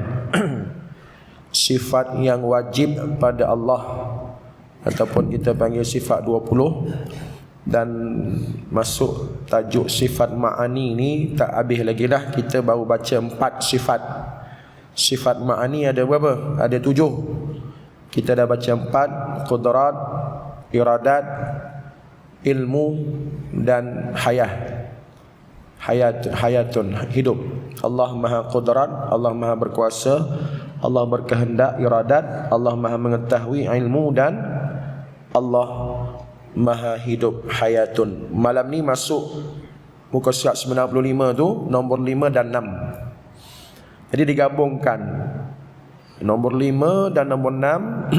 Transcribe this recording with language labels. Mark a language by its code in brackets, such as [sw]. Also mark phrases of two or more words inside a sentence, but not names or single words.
[ms] Sifat yang wajib pada Allah, ataupun kita panggil sifat 20. Dan masuk tajuk sifat ma'ani ni tak habis lagi dah. Kita baru baca 4 sifat. Sifat ma'ani ada berapa? Ada 7. Kita dah baca 4. Qudrat, iradat, ilmu dan hayatun, hidup. Allah Maha Qudrat, Allah Maha Berkuasa, Allah berkehendak, iradat, Allah Maha mengetahui, ilmu, dan Allah Maha hidup, hayatun. Malam ni masuk muka surat 95 tu, nombor 5 dan 6. Jadi digabungkan nombor 5 dan nombor 6.